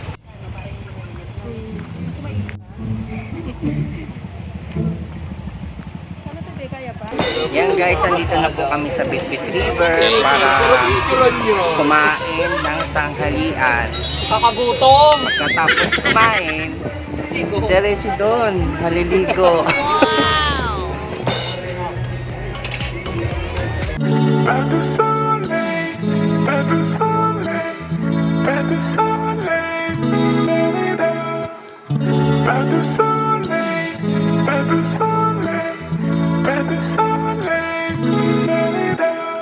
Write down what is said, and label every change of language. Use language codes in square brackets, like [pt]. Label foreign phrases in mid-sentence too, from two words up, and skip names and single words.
[tl] Yan guys, andito na po kami sa Bit-Bit River para kumain ng tanghalian. Kakagutom! Pagkatapos kumain, diretso doon, maliligo. [fr] Pas de soleil, pas de soleil, pas de soleil, la-la-la. Pas de soleil, pas de soleil, pas de soleil, la-la-la.